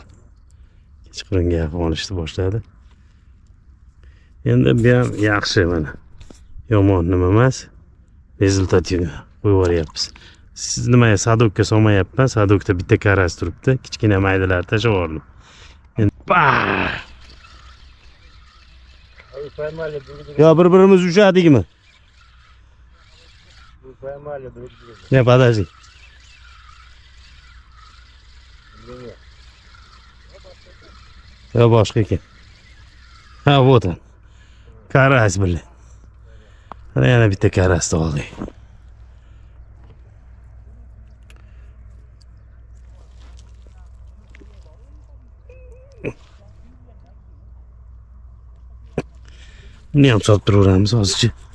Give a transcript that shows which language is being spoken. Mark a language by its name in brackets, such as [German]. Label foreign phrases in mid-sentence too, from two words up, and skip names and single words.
[Uzbek] Kechqurunga yaqin olishni boshladi. Endi bu ham yaxshi mana. Yomon nima emas. Rezultativ qo'yib yuboryapmiz. Siz nimaga sadokka solmayapman? Sadokda bitta karas turibdi. Kichkina maydalar tashlab yubordim. Endi [Russian] Вы поймали друг друга. [Uzbek] yo bir-birimiz ushladikmi? [Russian] Вы поймали друг друга. Ne, подожди. Или нет? [Uzbek] Yo boshqa ekan. Ha, [Russian] вот он. [Uzbek] Karas bilan. Mana yana bitta karasni oldik. Buni ham solib turaveramiz hozircha.